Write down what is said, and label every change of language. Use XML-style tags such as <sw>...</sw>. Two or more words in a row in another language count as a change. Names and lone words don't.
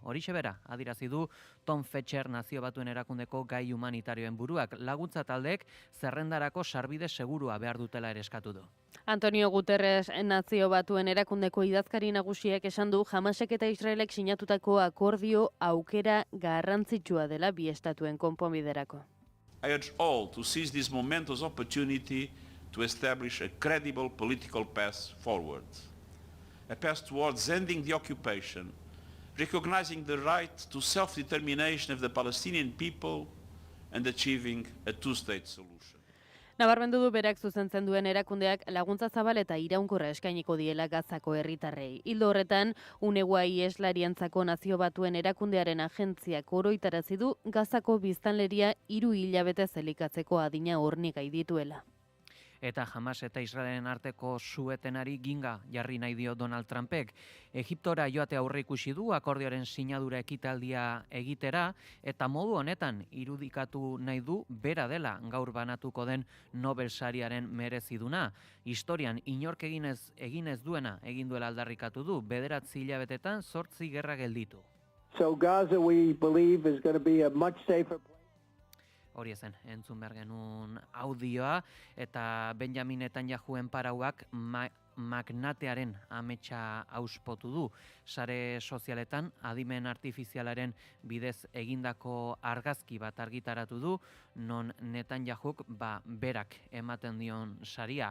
<eu>Horixe bera, adirazi du Tom Fletcher Nazio Batuen erakundeko gai humanitarioen buruak. Laguntza taldeek zerrendarako sarbide segurua behar dutela ere eskatu du. Antonio Guterres Nazio Batuen erakundeko idazkari nagusiek esan du Hamasek eta Israelek sinatutako akordio aukera garrantzitsua dela bi estatuen konponbiderako.</eu> <en>I urge all to seize this momentous opportunity to establish a credible political path forward, a path towards ending the occupation, recognizing the right to self-determination of the Palestinian people and achieving a two-state solution.</en> <eu>Nabarmendu du berak zuzentzen duen erakundeak laguntza zabal eta iraunkorra eskainiko diela Gazako herritarrei. Ildo horretan, UNEWA Ieslarientzako Nazio Batuen erakundearen agentziak oroitarazi du Gazako biztanleria 3 hilabete elikatzeko adina hornigai dituela. Eta Hamas eta Israelen arteko su-etenari ginga jarri nahi dio Donald Trumpek. Egiptora joate aurreikusi du akordioaren sinadura ekitaldia egitera eta modu honetan irudikatu nahi du bera dela gaur banatuko den Nobel sariaren mereziduna. Historian inork eginez duena egin duela aldarrikatu du, 9 hilabetetan 8 gerra gelditu.</eu> <en>So Gaza we believe is going to be a much safer place.</en> <eu>Hori ezen, entzun behar genuen audioa, eta Benjamin Netanyahuen parauak magnatearen ametsa auspotu du. Sare sozialetan, adimen artifizialaren bidez egindako argazki bat argitaratu du, non Netanyahuk berak ematen dion saria.</eu>